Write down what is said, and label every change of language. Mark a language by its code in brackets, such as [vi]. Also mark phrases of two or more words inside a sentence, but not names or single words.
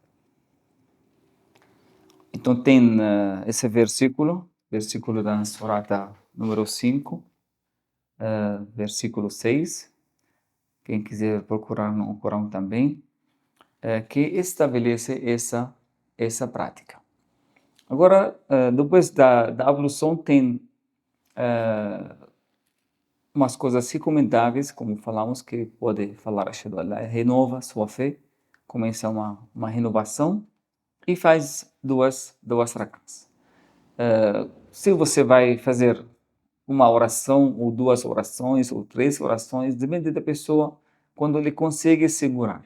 [pt] Então tem esse versículo da Surata número 5, versículo 6, quem quiser procurar no Corão também, que estabelece essa prática. Agora, depois da ablução tem umas coisas recomendáveis, como falamos, que pode falar [ar] أشهد أن لا [pt] renova sua fé, começa uma renovação e faz duas rak'as. Se você vai fazer uma oração, ou duas orações, ou três orações, depende da pessoa, quando ele consegue segurar.